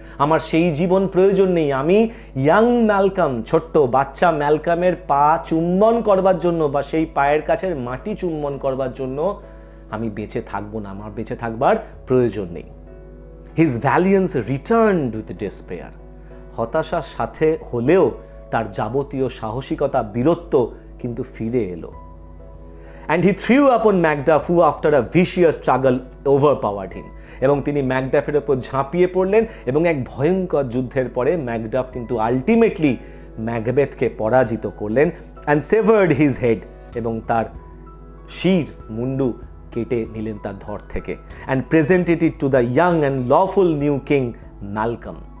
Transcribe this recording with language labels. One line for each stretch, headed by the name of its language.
Bangla: আমার সেই জীবন প্রয়োজন নেই, আমি ইয়াং ম্যালকাম, ছোট্ট বাচ্চা ম্যালকামের পা চুম্বন করবার জন্য বা সেই পায়ের কাছের মাটি চুম্বন করবার জন্য আমি বেঁচে থাকবো না, আমার বেঁচে থাকবার প্রয়োজন নেই।
English: His valiance returned with despair.
Bangla: হতাশার সাথে হলেও তার যাবতীয় সাহসিকতা, বীরত্ব কিন্তু ফিরে এলো।
English: And he threw upon Macduff, who after a vicious struggle overpowered him.
Bangla: এবং তিনি ম্যাকডাফের উপর ঝাঁপিয়ে পড়লেন এবং এক ভয়ঙ্কর যুদ্ধের পরে ম্যাকডাফ কিন্তু আলটিমেটলি ম্যাকবেথকে পরাজিত করলেন
English: and severed his head,
Bangla: এবং তার শির, মুন্ডু কেটে নিলেন তার ধর থেকে,
English: And presented it to the young and lawful new king Malcolm.